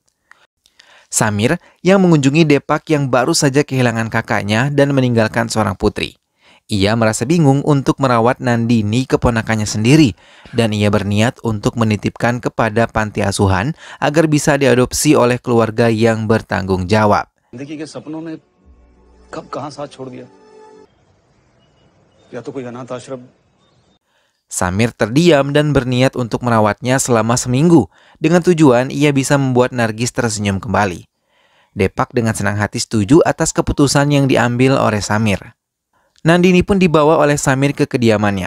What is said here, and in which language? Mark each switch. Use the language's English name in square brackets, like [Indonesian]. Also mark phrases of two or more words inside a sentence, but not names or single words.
[Indonesian] Samir yang mengunjungi Depak yang baru saja kehilangan kakaknya dan meninggalkan seorang putri. Ia merasa bingung untuk merawat Nandini, keponakannya sendiri, dan ia berniat untuk menitipkan kepada panti asuhan agar bisa diadopsi oleh keluarga yang bertanggung jawab. [Hindi] कब कहां साथ छोड़ दिया या तो कोई अनाथ आश्रम. [Indonesian] Samir terdiam dan berniat untuk merawatnya selama seminggu dengan tujuan ia bisa membuat Nargis tersenyum kembali. Depak dengan senang hati setuju atas keputusan yang diambil oleh Samir. Nandini pun dibawa oleh Samir ke kediamannya.